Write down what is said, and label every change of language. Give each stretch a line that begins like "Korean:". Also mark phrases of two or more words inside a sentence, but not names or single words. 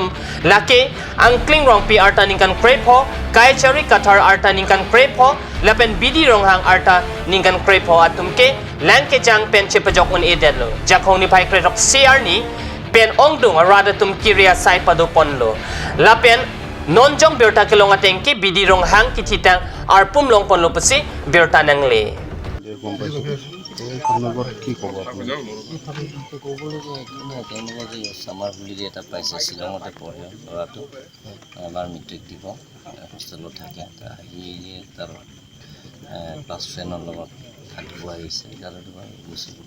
Karbi: lake angkling rong pi arta ningkan krepo kai chari katar arta ningkan krepo lapen bidi ronghang arta ningkan krepo atumke langkejang pen chepajok un edelo jakong ni pai kretok siar ni pen ongdung arada tum kiria sai padu ponlo lapen nonjong birta kilong ateng ki bidirong hang kititang arpum long ponlo pasi birta nangle
Assamese: গম পাইছোঁ এই সন্দৰ্ভত কি ক'ব আপুনি তেওঁলোকৰ যে চামাৰ বুলি এটা পাইছে শ্বিলঙতে পঢ়ে ল'ৰাটো এবাৰ মেট্ৰিক দিব হোষ্টেলত থাকে সি তাৰ
English: class friend
Assamese: লগত থাকিব আহিছে গুচি গ'ল